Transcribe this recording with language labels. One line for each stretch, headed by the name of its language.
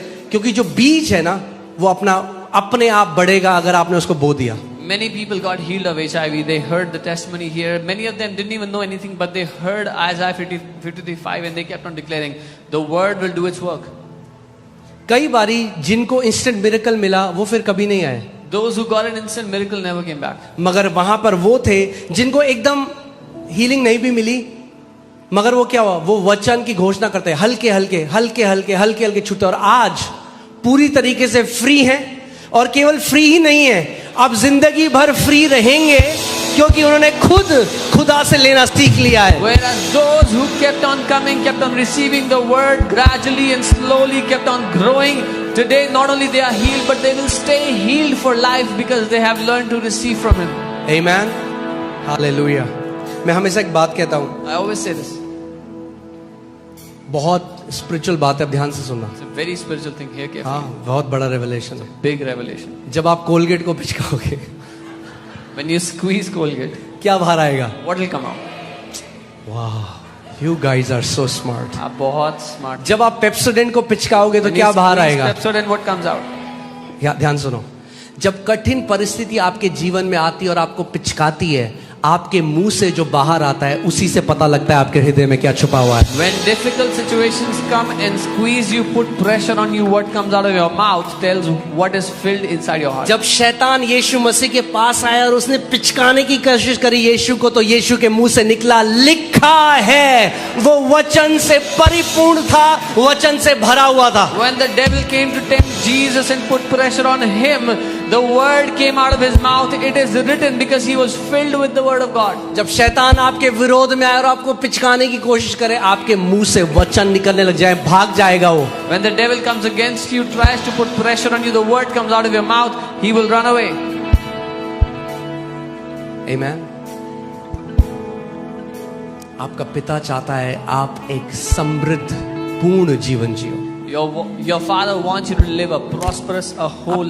Hindi: क्योंकि जो बीज है ना वो अपने आप बढ़ेगा अगर आपने उसको बो दिया.
English: Many people got healed of HIV. They heard the testimony here. Many of them didn't even know anything, but they heard Isaiah 53:5 and they kept on declaring, the word will do its work.
Hindi: कई बारी जिनको instant miracle मिला वो फिर कभी नहीं आए.
English: Those who got an instant miracle never came back.
Hindi: मगर वहां पर वो थे जिनको एकदम हीलिंग नहीं भी मिली, मगर वो क्या हुआ, वो वचन की घोषणा करते हैं, हल्के हल्के छूटे, और आज पूरी तरीके से फ्री हैं. और केवल फ्री ही नहीं है, अब जिंदगी भर फ्री रहेंगे क्योंकि उन्होंने खुद खुदा से लेना सीख लिया है.
English: Whereas those who kept on coming, kept on receiving the word gradually and slowly, kept on growing, today not only they are healed, but they will stay healed for life because they have learned to receive from Him. Amen. Hallelujah.
Hindi: मैं हमेशा एक बात कहता हूं,
English: I always say this.
Hindi: बहुत spiritual बात है, अब ध्यान से सुनना.
English: It's a very spiritual thing here. Carefully.
Hindi: हाँ, बहुत बड़ा रेवलेशन है.
English: Big revelation.
Hindi: जब आप कोलगेट को पिचकाओगे
English: When you squeeze Colgate,
Hindi: क्या बाहर आएगा?
English: what will come out? वाह, you guys are so smart.
Hindi: आप बहुत smart. जब आप पेप्सोडेंट को पिचकाओगे तो
English: When
Hindi: क्या बाहर
English: squeeze
Hindi: आएगा?
English: Pepsodent, what comes out?
Hindi: ध्यान सुनो. जब कठिन परिस्थिति आपके जीवन में आती है और आपको पिचकाती है, आपके मुंह से जो बाहर आता है उसी से पता लगता है आपके हृदय में क्या छुपा हुआ है.
English: When difficult situations come and squeeze you, put pressure on you, what comes out of your mouth tells what is filled inside your heart.
Hindi: जब शैतान यीशु मसीह के पास आया और उसने पिचकाने की कोशिश करी यीशु को, तो यीशु के मुंह से निकला, लिखा है. वो वचन से परिपूर्ण था, वचन से भरा हुआ था.
English: When the devil came to tempt Jesus and put pressure on him, The word came out of his mouth. It is written because he was filled with the word of God.
Hindi: जब शैतान आपके विरोध में आए और आपको पिचकाने की कोशिश करे, आपके मुंह से वचन निकलने लग जाए, भाग जाएगा वो.
English: When the devil comes against you, tries to put pressure on you, the word comes out of your mouth, he will run away. Amen.
Hindi: आपका पिता चाहता है आप एक समृद्ध पूर्ण जीवन जियो.
English: Your father wants you to live a prosperous, a whole